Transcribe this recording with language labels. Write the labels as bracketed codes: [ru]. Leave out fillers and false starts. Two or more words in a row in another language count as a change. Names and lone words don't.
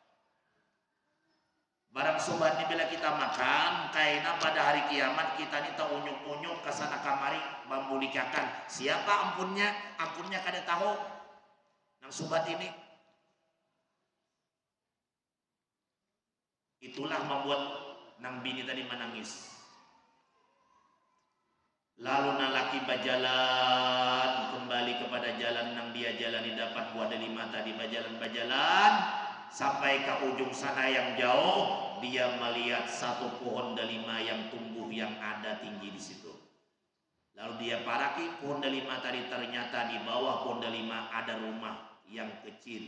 [bjn] Barang subhat ini bila kita makan, kaina pada hari kiamat kita ini tak unyuk-unyuk ke sana kamari membulikakan. Siapa ampunnya? Ampunnya kada tahu. Nang subhat ini. Itulah membuat nang bini tadi menangis. Lalu nalaki berjalan kembali kepada jalan nang dia jalani, dapat buah delima tadi berjalan sampai ke ujung sana yang jauh. [id] Dia melihat satu pohon delima yang tumbuh yang ada tinggi di situ. Lalu dia paraki pohon delima tadi, ternyata di bawah pohon delima ada rumah yang kecil.